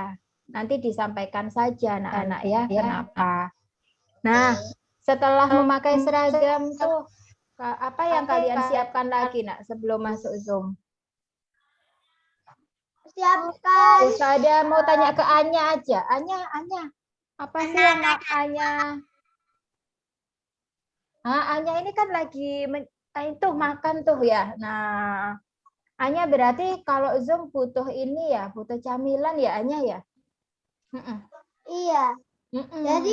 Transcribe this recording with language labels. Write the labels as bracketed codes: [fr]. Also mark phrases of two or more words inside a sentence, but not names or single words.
[id] Nanti disampaikan saja anak-anak ya, kenapa. Nah, setelah memakai seragam tuh, apa yang kalian siapkan lagi nak sebelum masuk Zoom? Siapkan. Usada mau tanya ke Anya aja. Anya, apa sih yang Anya? Anya ini kan lagi itu makan tuh ya. Nah, Anya berarti kalau Zoom butuh ini ya, butuh camilan ya Anya ya? Iya. Jadi